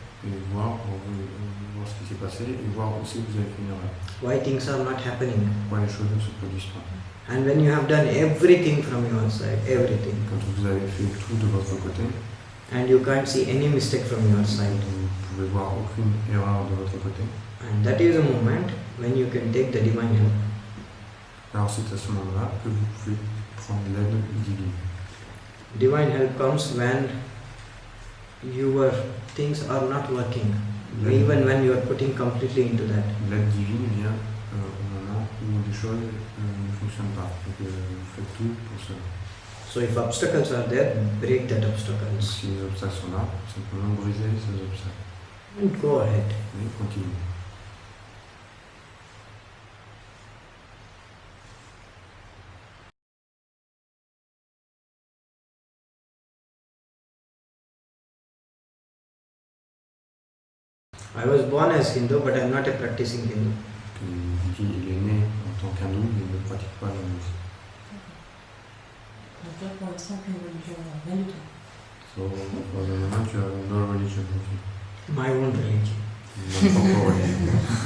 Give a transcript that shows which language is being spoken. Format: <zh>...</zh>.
<fr>et voir ce qui s'est passé et voir aussi que vous avez fait une erreur.</fr> <en>why things are not happening.</en> <fr>Pourquoi les choses ne se produisent pas.</fr> <en>And when you have done everything from your side, everything,</en> <fr>Quand vous avez fait tout de votre côté,</fr> <en>and you can't see any mistake from your side,</en> <fr>vous ne pouvez voir aucune erreur de votre côté,</fr> <en>and that is a moment when you can take the divine help.</en> <fr>alors c'est à ce moment-là que vous pouvez prendre l'aide divine.</fr> <en>Divine help comes when your things are not working, even when you are putting completely into that.</en> <fr>L'aide divine vient au moment où des choses ne fonctionnent pas. Donc vous faites tout pour cela.</fr> <en>So if obstacles are there, break that</en> <fr>Donc,</fr> <en>obstacles</en> <fr>si les obstacles sont là, simplement briser ces obstacles.</fr> <en>and go ahead.</en> <fr>Et continuez.</fr> <en>I was born as Hindu, but I am not a practicing Hindu.</en> <fr>Il est né en tant qu'hindou, mais il ne pratique pas l'hindouisme. Donc toi, pour l'instant, aucune religion, rien du tout.</fr> <en>So, for the moment, you have no religion. My own religion.</en> <fr>Mon propre religion.</fr>